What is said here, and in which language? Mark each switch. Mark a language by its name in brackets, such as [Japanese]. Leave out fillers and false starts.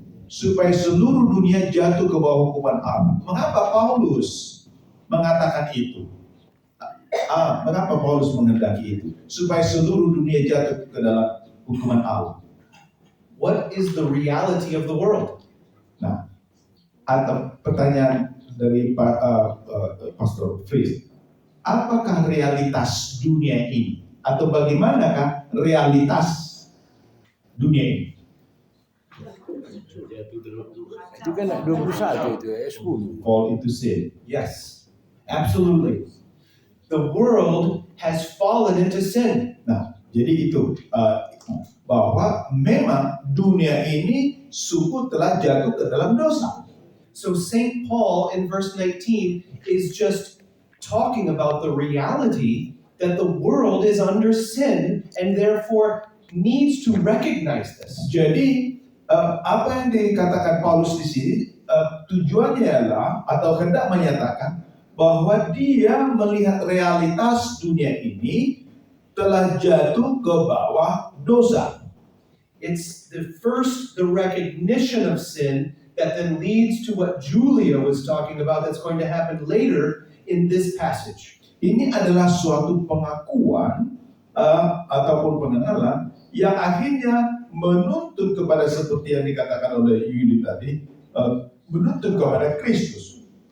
[Indonesian] supaya seluruh dunia jatuh ke bawah hukuman Allah. Mengapa Paulus mengatakan itu? Mengapa Paulus menghendaki itu? Supaya seluruh dunia jatuh ke dalam hukuman Allah. [English] What is the reality of the world? [Indonesian] Nah, atau pertanyaan dari Pastor Fritz, apakah realitas dunia ini? Atau bagaimanakah realitas dunia ini? Itu kan 21 itu ya, 10. [English] Fall into sin. Yes, absolutely. The world has fallen into sin. [Indonesian] Nah, jadi itu bahwa memang dunia ini sungguh telah jatuh ke dalam dosa. [English] So St. Paul in verse 19 is just talking about the reality that the world is under sin and therefore needs to recognize this. [Indonesian] Jadi apa yang dikatakan Paulus di sini tujuannya adalah atau hendak menyatakan bahwa dia melihat realitas dunia ini telah jatuh ke bawah dosa. [English] It's the recognition of sin that then leads to what Julia was talking about that's going to happen later in this passage. [Indonesian] Ini adalah suatu pengakuan ataupun pengenalan yang akhirnya menuntut kepada seperti yang dikatakan oleh Yudi tadi, menuntut kepada Kristus.